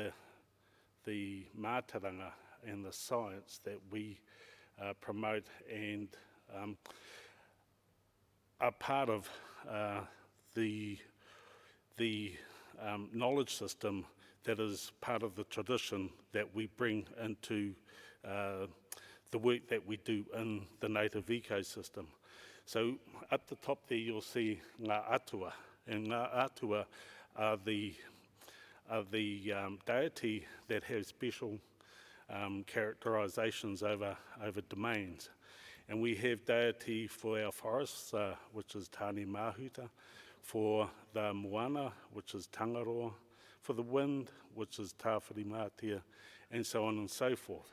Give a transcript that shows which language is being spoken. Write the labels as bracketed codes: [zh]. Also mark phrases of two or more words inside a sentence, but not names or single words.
[en] mātaranga and the science that we promote and are part of the knowledge system that is part of the tradition that we bring into the work that we do in the native ecosystem. So at the top there you'll see [mi] ngā atua, [en] and [mi] ngā atua [en] are the deity that have special characterizations over domains. And we have deity for our forests, which is Tāne Mahuta, for the moana, which is Tangaroa, for the wind, which is Tāwhiri Mātia, and so on and so forth.